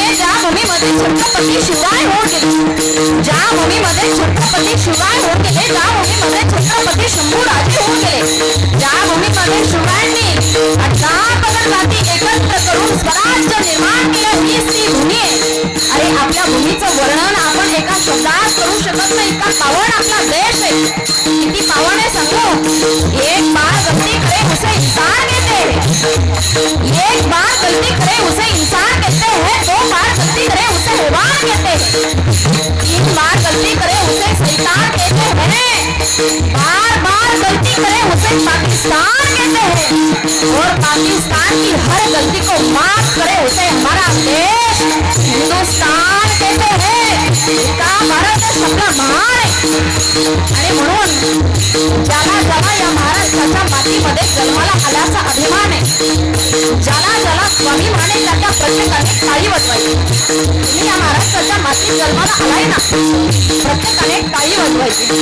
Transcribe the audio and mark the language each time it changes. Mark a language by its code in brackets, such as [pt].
[mr] छत्रपती शिवराय होऊन गेले, ज्या भूमीमध्ये छत्रपती शिवराय होऊन गेले, ज्या भूमीमध्ये छत्रपती शंभूराजे होऊन गेले, ज्या भूमीमध्ये शिवरायांनी 18 पगड जाती एकत्र करून स्वराज्य निर्माण केलं, हीच ती भूमी आहे. अरे आपल्या भूमीचं वर्णन आपण एका शब्दात करू शकत नाही, इतका पावन आपला देश आहे. किती पावन आहे सांगू. [hi] एक बार गलती करे उसे इंसान कहते हैं, एक बार गलती करे उसे इंसान कहते हैं, 2 बार गलती करे उसे हैवान कहते हैं, 3 बार गलती करे उसे शैतान कहते हैं, बार बार गलती करे उसे पाकिस्तान कहते हैं, और पाकिस्तान की हर गलती को माफ करे उसे हमारा देश हिंदुस्तान कहते हैं. [mr] इतका भारत देश आपला महान आहे. आणि म्हणून ज्याला ज्याला या महाराष्ट्राच्या मातीमध्ये जन्माला आल्याचा अभिमान आहे, ज्याला ज्याला स्वाभिमाने त्याच्या प्रत्येकाने टाळी वाजवायची. तुम्ही या महाराष्ट्राच्या मातीत जन्माला आलाय ना, प्रत्येकाने टाळी वाजवायची.